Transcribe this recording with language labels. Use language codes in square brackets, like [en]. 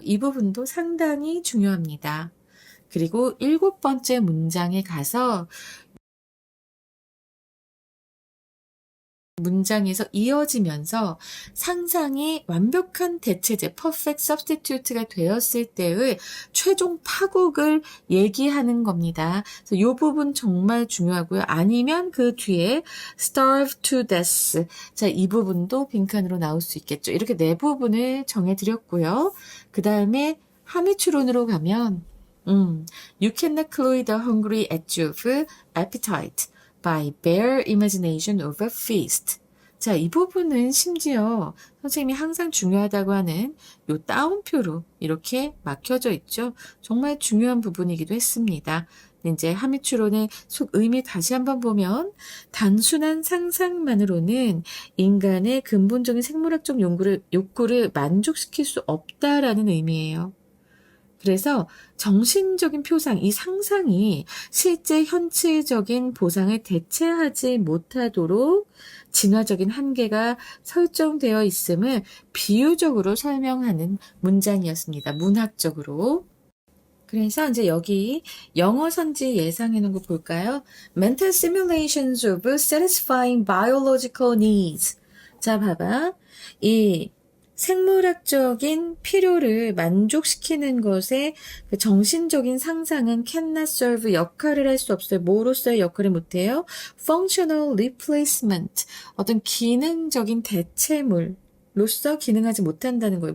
[ko] 이 부분도 상당히 중요합니다. 그리고 7번째 문장에 가서 문장에서 이어지면서 상상이 완벽한 대체제, [en] perfect substitute [ko] 가 되었을 때의 최종 파국을 얘기하는 겁니다. 그래서 이 부분 정말 중요하고요. 아니면 그 뒤에 [en] starve to death. [ko] 자, 이 부분도 빈칸으로 나올 수 있겠죠. 이렇게 4부분을 정해드렸고요. 그 다음에 함의추론으로 가면 [en] You cannot cloy the hungry at your appetite by bare imagination of a feast. [ko] 자, 이 부분은 심지어 선생님이 항상 중요하다고 하는 요 따옴표로 이렇게 막혀져 있죠. 정말 중요한 부분이기도 했습니다. 이제 함의추론의 속 의미 다시 한번 보면 단순한 상상만으로는 인간의 근본적인 생물학적 욕구를 만족시킬 수 없다라는 의미예요. 그래서 정신적인 표상, 이 상상이 실제 현실적인 보상을 대체하지 못하도록 진화적인 한계가 설정되어 있음을 비유적으로 설명하는 문장이었습니다. 문학적으로. 그래서 이제 여기 영어 선지 예상해 놓은 거 볼까요? [en] Mental simulations of satisfying biological needs. [ko] 자, 봐봐. 이 생물학적인 필요를 만족시키는 것에 그 정신적인 상상은 [en] cannot serve [ko] 역할을 할 수 없어요. 뭐로서의 역할을 못해요? [en] functional replacement. [ko] 어떤 기능적인 대체물로서 기능하지 못한다는 거예요.